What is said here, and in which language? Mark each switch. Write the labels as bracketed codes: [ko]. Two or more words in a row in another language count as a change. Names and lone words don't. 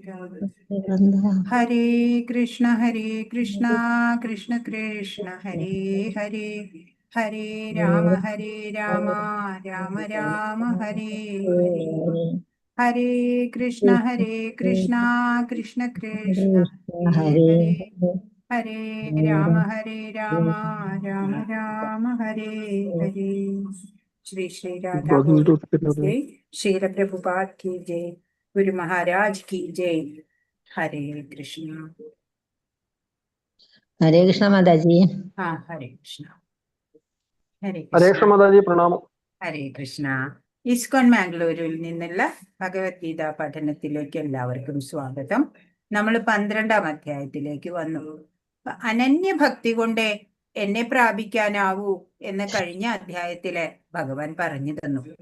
[ml] ഹരേ കൃഷ്ണ കൃഷ്ണ കൃഷ്ണ ഹരേ ഹരേ, ഹരേ രാമ രാമ രാമ ഹരേ ഹരേ. ഹരേ കൃഷ്ണ കൃഷ്ണ കൃഷ്ണ ഹരേ ഹരേ, ഹരേ രാമ രാമ രാമ ഹരേ ഹരേ. [hi] श्री श्री राधा गोविंद की जय, श्रील प्रभुपाद की जय, गुरु महाराज की जय. हरे कृष्ण. हरे कृष्ण माताजी. हाँ, हरे कृष्ण. [ml] ഹരേ കൃഷ്ണ മാതാജി, പ്രണാമം. ഹരേ കൃഷ്ണ. ഇസ്കോൺ മാംഗ്ലൂരിൽ നിന്നുള്ള ഭഗവത്ഗീത പഠനത്തിലേക്ക് എല്ലാവർക്കും സ്വാഗതം. നമ്മൾ 12ാം അധ്യായത്തിലേക്ക് വന്നു. അനന്യഭക്തി കൊണ്ട് എന്നെ പ്രാപിക്കാനാവൂ എന്ന് കഴിഞ്ഞ അധ്യായത്തില് ഭഗവാൻ പറഞ്ഞു തന്നു.